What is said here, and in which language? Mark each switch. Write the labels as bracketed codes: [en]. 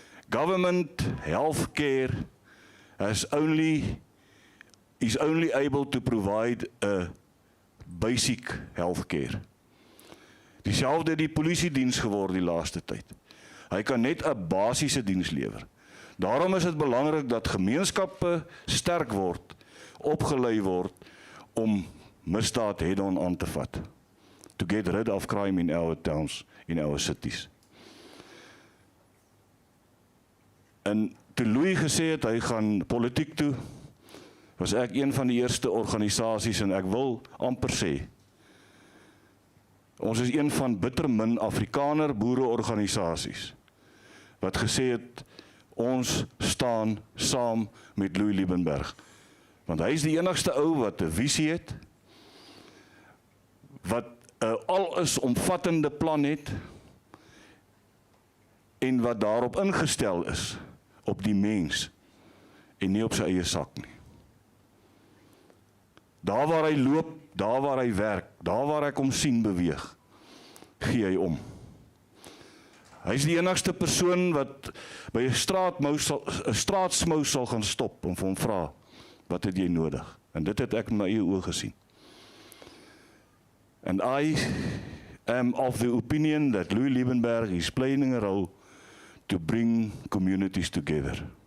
[en] Government health care is only able to provide a basic health care. [af] Dieselfde die polisiediens geword die laaste tyd. Hy kan net 'n basiese diens lewer. Daarom is dit belangrik dat gemeenskappe sterk word, opgelei word om misdaad head-on aan te vat. [en] To get rid of crime in our towns, in our cities. [af] En toe Louis gesê het, hy gaan politiek toe, was ek een van die eerste organisasies en ek wil amper sê, ons is een van bitter min Afrikaner boereorganisasies, wat gesê het, ons staan saam met Louis Liebenberg. Want hy is die enigste ou wat 'n visie het, wat 'n alles omvattende plan het, en wat daarop ingestel is, op die mens, en nie op sy eie sak nie. Daar waar hy loop, daar waar hy werk, daar waar ek hom sien beweeg, gee hy om. Hy is die enigste persoon wat by 'n straatsmou sal gaan stop en vir hom vra, wat het jy nodig? En dit het ek in my eie oë gesien. [en] And I am of the opinion that Louis Liebenberg is playing a role to bring communities together.